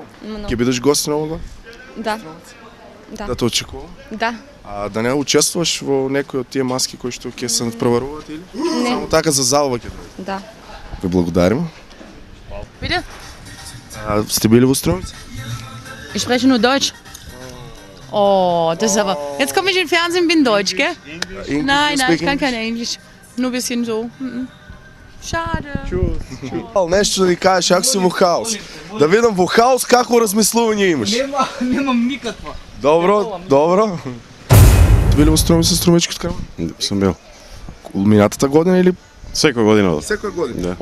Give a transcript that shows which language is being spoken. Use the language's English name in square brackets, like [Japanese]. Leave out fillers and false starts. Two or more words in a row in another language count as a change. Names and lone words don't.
[Macedonian] Много. Ќе бидеш гост на ова? Да. Да Да. те очекувам? Да. А да не учествуваш во некој од тие маски кои што ќе се надпреваруваат или? Не. Само така за забава ќе дојде. Да. Ви благодарим. Bitte? Сте били во Струмица? [German] Ich spreche nur Deutsch. Oh, das ist aber... Jetzt komme ich in den Fernsehen und bin Deutsch, gell? Nein, ich kann kein Englisch. Nur ein bisschen so. Schade. [Macedonian] Нешто да ни кажеш, ако си во хаос. Да видам во хаос какво размислување имаш. Немам никаква. Добро. Били во Струмица Струмичкиот карнавал? Сум бил. Минатата година или Секоја година. секоја година? Да.